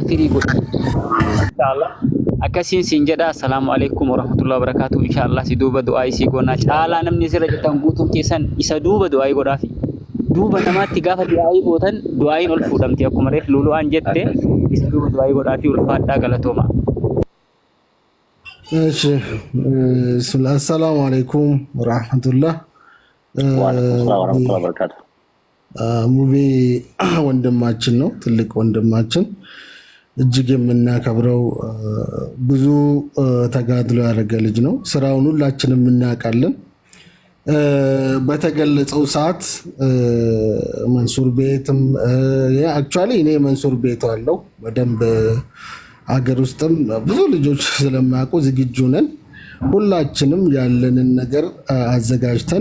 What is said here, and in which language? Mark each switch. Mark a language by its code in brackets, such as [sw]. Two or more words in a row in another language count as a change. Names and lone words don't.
[om] kafirii godha inshallah akkasin sinjada [ar] السلام عليكم ورحمة الله وبركاته [om] inshallah si duuba du'aa isi goona caalaa namni sirra jettan guutuun keessan isa duuba du'aa godhaafi duuba namaatti gaafa du'aa gootan du'aain ol fuudhamti akkuma reef lulu'aan jette isa duuba du'aa godhaafi ulfaadhaa galatooma [am] እሺ [ar] سلام عليكم ورحمة الله وعليكم وبركاته [am] ሙቤ ወንድማችን ነው ትልቅ ወንድማችን እጅግ የምናከብረው ብዙ ተጋድሎ ያደረገ ልጅ ነው ስራውን ሁላችንም እናውቃለን በተገለጸው ሰዓት መንሱር ቤትም አክቹአሊ እኔ መንሱር ቤት አለው በደንብ አገር ውስጥም ብዙ ልጆች ስለማያውቁ ዝግጁ ነን ሁላችንም ያለንን ነገር አዘጋጅተን